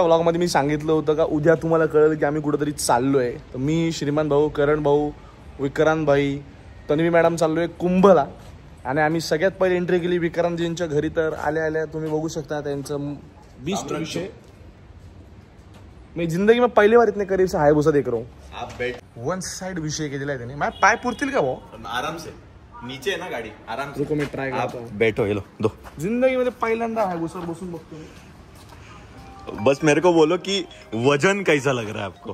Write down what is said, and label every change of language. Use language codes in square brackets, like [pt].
[mr] Vlog मध्ये मी सांगितलं होतं का उद्या तुम्हाला कळेल की आम्ही कुठेतरी चाललोय. तर मी, श्रीमान भाऊ, करण भाऊ, विक्रांत भाई, तन्वी मॅडम चाललोय कुंभला. आणि आम्ही सगळ्यात पहिले एंट्री केली विक्रांतजींच्या घरी. तर आल्या आल्या तुम्ही बघू शकता त्यांचं बीस्ट विषय. [hi] मैं जिंदगी में पहली बार इतने करीब से हायाबुसा देख रहा हूँ. आप बैठ. [mr] वन साइड विषय केलेला आहे त्याने. माझे पाय पुरतील का भाऊ? [hi] आराम से नीचे है ना गाड़ी, आराम से. रुको मैं ट्राय करता हूँ. बैठो, ये लो दो. [mr] जिंदगी मध्ये पहिल्यांदा हायाबुसावर बसून बघतो. [hi] बस मेरे को बोलो कि वजन कैसा लग रहा है आपको.